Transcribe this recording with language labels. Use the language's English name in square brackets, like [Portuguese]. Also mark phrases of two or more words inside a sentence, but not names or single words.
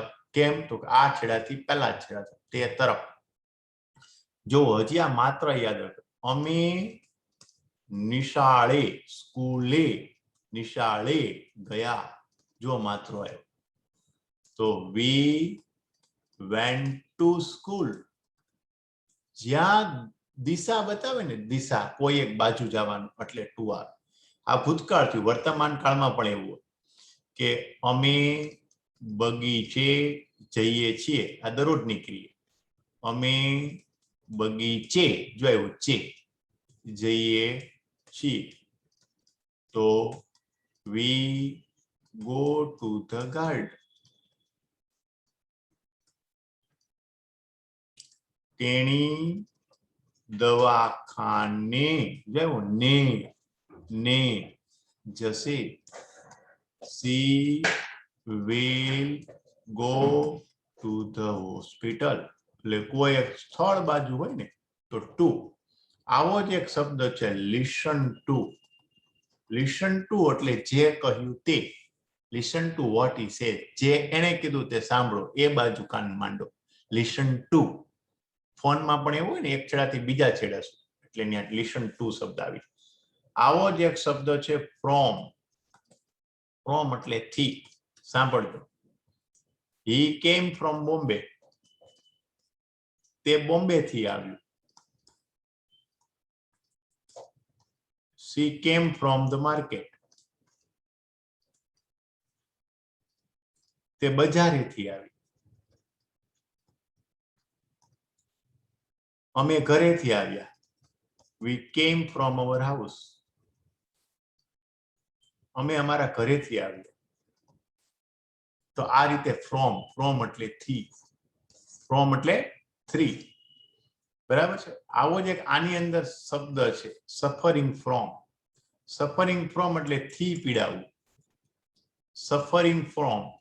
[Gujarati] કેમ? તો આ છેડાથી પેલા છેડા, તે તરફ. જો હજી આ માત્ર યાદ રાખો. અમે નિશાળે, સ્કૂલે, નિશાળે ગયા. જો માત્ર આવ્યો તો [English] we went to school. [Gujarati] જ્યાં દિશા બતાવે ને દિશા કોઈ એક બાજુ જવાનું એટલે ટુ આવે. આ ભૂતકાળ થયું. વર્તમાન કાળમાં પણ એવું કે અમે બગીચે જઈએ છીએ. આ દરરોજની ક્રિયા. અમે બગીચે જો આવ્યું ચે જઈએ છીએ. [English] તો we go to the garden. [Gujarati] તેણી દવાખાને જાવ ને જશે. [English] she will go to the hospital. [Gujarati] એટલે કોઈ એક સ્થળ બાજુ હોય ને તો ટુ. આવો જ એક શબ્દ છે [English] listen to. listen to [Gujarati] એટલે જે કહ્યું તે. [English] listen to what he said. [Gujarati] જે એને કીધું તે સાંભળો. એ બાજુ કાન માંડો. [English] listen to. [Gujarati] ફોનમાં પણ એવું હોય ને એક છેડાથી બીજા છેડા એટલે ત્યાં [English] listen to [Gujarati] શબ્દ આવી. આવો જ એક શબ્દ છે from. from એટલે થી. સાંભળજો. [English] he came from Bombay. [Gujarati] તે બોમ્બે થી આવ્યું. [English] she came from the market. [Gujarati] તે બજારેથી આવી. અમે ઘરેથી આવ્યા. [English] we came from our house. [Gujarati] અમે અમારા ઘરેથી આવ્યા. તો આ રીતે from એટલે થી. from એટલે થ્રી. બરાબર છે. આવો જ એક આની અંદર શબ્દ છે [English] suffering from. suffering from [Gujarati] એટલે થી પીડાવું. [English] suffering from.